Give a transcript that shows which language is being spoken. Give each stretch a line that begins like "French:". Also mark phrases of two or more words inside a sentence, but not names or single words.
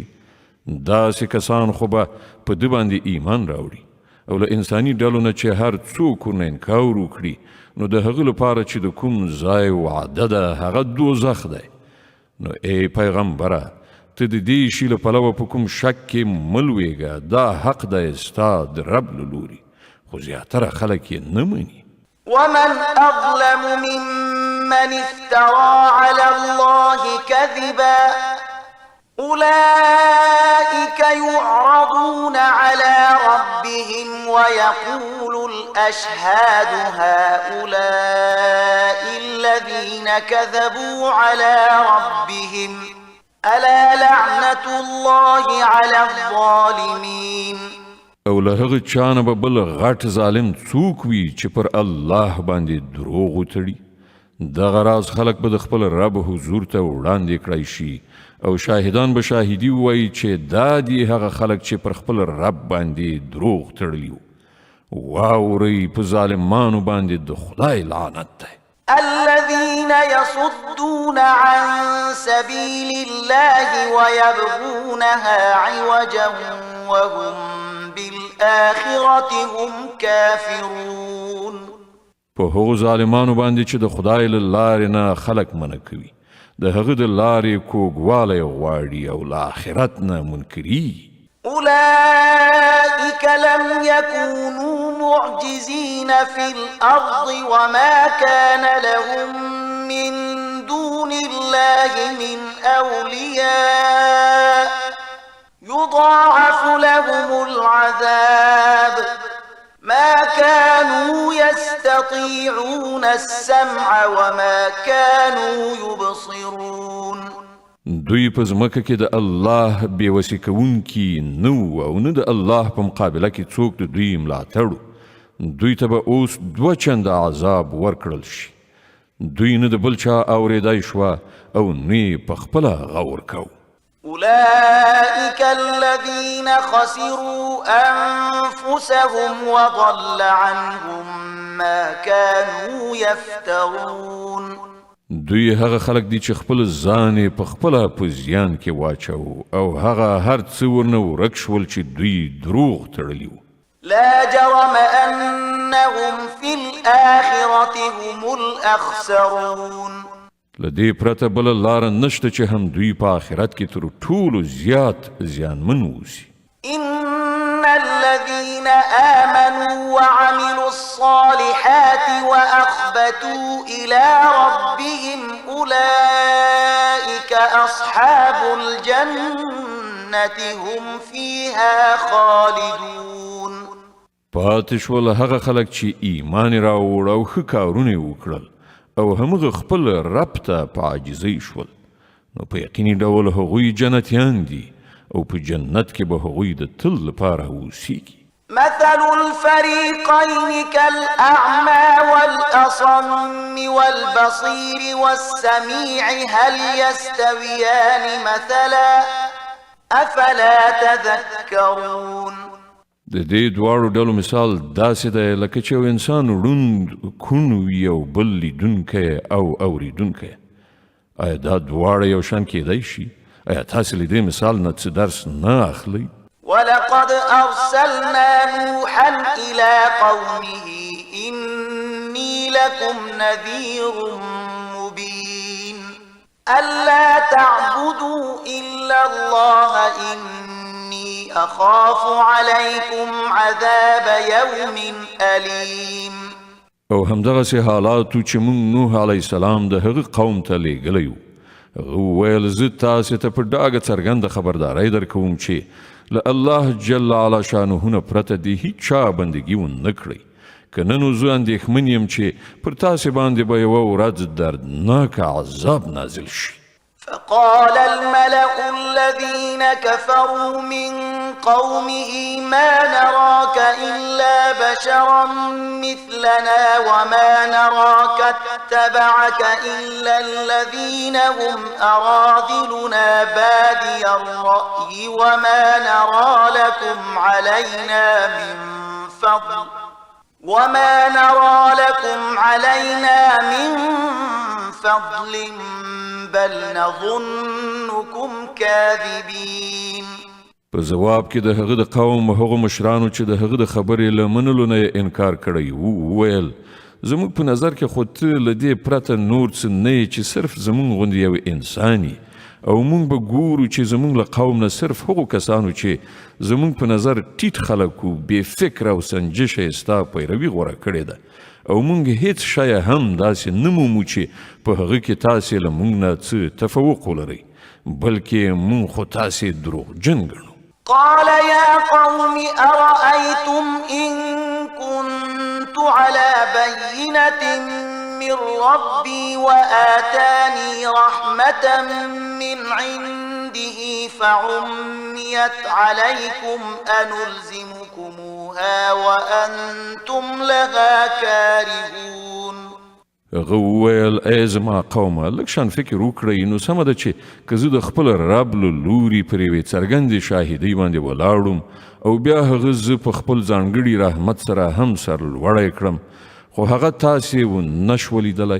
Pashto: داسې کسان خو به په ده باندې ایمان راوړي او له انساني ډلو نه چې هر څوک ورنه انکار وکړي نو د هغه لپاره چې د کوم ځای وعده ده هغه دوزخ دی. نو ای پیغمبره ته د دې شي له پلوه په کوم شک کې مه لویږه، دا حق دی ستا د رب له لوري، خو زیاتره خلک یې نه مني.
Arabic: ومن أظلم ممن افترى على الله كذبا أولئك يعرضون على ربهم ويقول الأشهاد هؤلاء الذين كذبوا على ربهم ألا لعنة الله على الظالمين.
Pashto: او له هغه چانه به بل غټ ظالم څوک وي چې پر الله باندې دروغ وتړي. دغه راز خلک به د خپل رب حضور ته وړاندې کړی شي او شاهدان به شاهدي ووایي چې دا دي هغه خلک چې پر خپل رب باندې دروغ تړلي وو. واورئ په ظالمانو باندې د خدای لعنت دی.
Arabic: الذين يصدون عن سبيل الله ويبغونها عوجا وهم بالآخرة هم كافرون.
Pashto: په هغو ظالمانو باندې چې د خدای له لارې نه خلک منع کوي، د هغه د لارې کوږوالی غواړي او له آخرت نه منکري.
Arabic: أولئك لم يكونوا معجزين في الأرض وما كان لهم من دون الله من أولياء يضاعف لهم العذاب ما كانوا يستطيعون السمع وما كانوا يبصرون.
Pashto: دوی په ځمکه کې د الله بېوسي کوونکي نه وو او نه د الله په مقابله کې څوک د دوی ملاتړ. دوی ته به اوس 2 چنده عذاب ورکړل شي. دوی نه د بل چا اورېدای شوه او نه یې په خپله غور کوو.
Arabic: أولئك الذين خسروا أنفسهم وضل عنهم ما كانوا يفترون.
Pashto: دوی هغه خلک دي چې خپل ځان په خپله په زیان کې واچو او هغه هر څه ورنه ورک شول چې دوی دروغ تړلي وو.
Arabic: لا جرم أنهم في الآخرة هم الأخسرون.
Pashto: لدې پرته بله لاره نشته چې هم دوی په آخرت کې تر ټولو زیات زیانمن اوسي.
Arabic: إن الذين آمنوا وعملوا الصالحات وأخبتوا إلى ربهم أولئك أصحاب الجنة هم فيها خالدون.
Pashto: پاتې شول هغه خلک چې ایمان راوړ او ښه کارونه وکړل او همغه خپل رب ته په عاجزۍ شول، نو په یقیني ډول هغوی جنتیان دي او په جنت کې به هغوی د تل لپاره اوسیږي.
Arabic: مثل الفريقين كالأعمى والأصم والبصير والسميع هل يستويان مثلا أفلا تذكرون.
Pashto: د دې دواړو ډلو مثال داسې دی لکه چې یو انسان ړوند کون وي او بل لیدونکی او اوریدونکی. آیا دا دواړه یو شان کیدای شي؟ آیا تاسې له دې مثال نه څه درس نه اخلئ؟
Arabic: ولقد أرسلنا نوحا إلى قومه إني لكم نذير مبين ألا تعبدوا إلا الله إني أخاف عليكم عذاب يوم أليم.
Pashto: او همدغسې حالاتو چې موږ نوح
Arabic: علیه السلام
Pashto: د هغه قوم ته لیږلی وو. هغه وویل زه تاسې ته په ډاګه څرګنده خبرداری درکوم چې له الله
Arabic: جل علا شانه
Pashto: نه پرته د هیچا بندګي ونه کړئ. که نه نو زه اندېښمن یم چې پر تاسې باندې به یوه ورځ دردناک عذاب نازل شي.
Arabic: فقال الملأ الذين كفروا من قومه ما نراك إلا بشرا مثلنا وما نراك اتبعك إلا الذين هم أراذلنا بادي الرأي وما نرى لكم علينا من فضل بل نظنكم كاذبين.
Pashto: په جواب کې د هغه د قوم هغو مشرانو چې د هغه د خبرې له منلو نه انکار کړی وو وویل زموږ په نظر کې خو ته له دې پرته نور څه نه یې چې صرف زموږ غوندې یو انسان یې او موږ به ګورو چې زموږ له قوم نه صرف هغو کسانو چې زموږ په نظر ټیټ خلک وو بې فکره او سنجشه یې ستا پیروي غوره کړې ده او موږ هیڅ شی هم داسې نه مومو چې په هغه کې تاسې له موږ نه څه تفوق ولرئ بلکې موږ خو تاسې دروغجن ګڼو.
Arabic: قال يا قوم أرأيتم إن كنت على بينة من ربي وآتاني رحمة من عنده فعميت عليكم أنلزمكموها وأنتم لها كارهون.
Pashto: هغه وویل ای زما قومه لږ شان فکر وکړئ نو سمه ده چې که زه د خپل رب له لوري پر یوې څرګندې شاهدۍ باندې ولاړم او بیا هغه زه په خپل ځانګړي رحمت سره هم سرلوړی کړم خو هغه تاسې ونه شوه لیدلی.